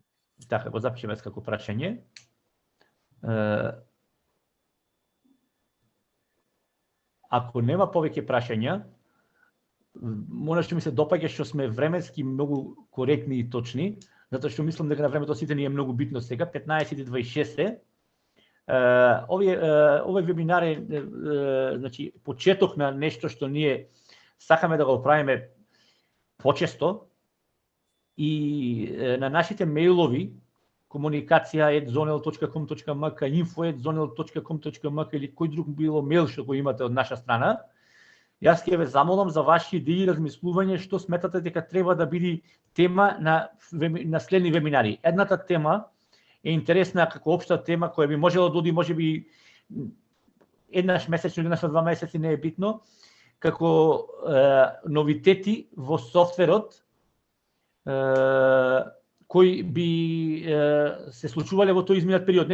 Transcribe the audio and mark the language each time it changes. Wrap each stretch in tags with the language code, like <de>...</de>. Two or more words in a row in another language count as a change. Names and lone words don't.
<mk>Така, го запишеме како прашање. Ако нема повеќе прашања, можеше ми се допаѓа што сме временски многу коректни и точни, затоа што мислам дека на времето сите ни е многу битно сега, 15:26 е. Овој вебинар е значи почеток на нешто што ние сакаме да го правиме почесто и на нашите мејлови komunikacija@zonel.com.mk, info@zonel.com.mk или кој друг било мејл што го имате од наша страна. Јас ќе ве замолам за ваши идеи и размислување што сметате дека треба да биде тема на следни вебинари. Едната тема е интересна како општа тема која би можела да оди можеби еднаш месечно или еднаш на 2 месеци, не е битно, како новитети во софтверот кои би се случувале во тој изминат период.</mk>